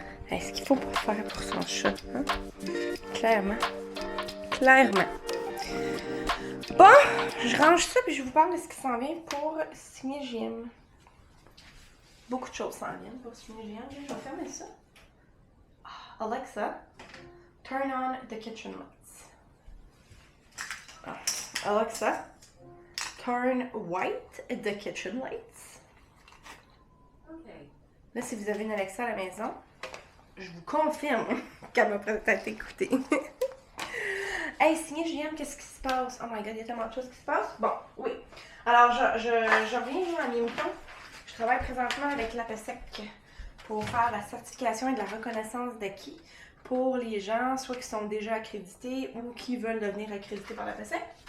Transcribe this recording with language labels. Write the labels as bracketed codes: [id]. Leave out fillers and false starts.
[fr] Ce qu'il faut pas faire pour son chat. Hein? Clairement. Clairement. Bon, je range ça puis je vous parle de ce qui s'en vient pour signer JM. Beaucoup de choses s'en viennent pour signer JM. Je vais fermer ça. [en] Alexa, turn on the kitchen lights. Alexa, turn white the kitchen lights. Okay. [fr] Là, si vous avez une Alexa à la maison, je vous confirme qu'elle m'a peut-être écouté. Hey, signer JM, qu'est-ce qui se passe? [en] Oh my god, [fr] il y a tellement de choses qui se passent. Bon, oui. Alors, je reviens à mes moutons. Je travaille présentement avec l'APESEC pour faire la certification et de la reconnaissance d'acquis pour les gens, soit qui sont déjà accrédités ou qui veulent devenir accrédités par l'APESEC.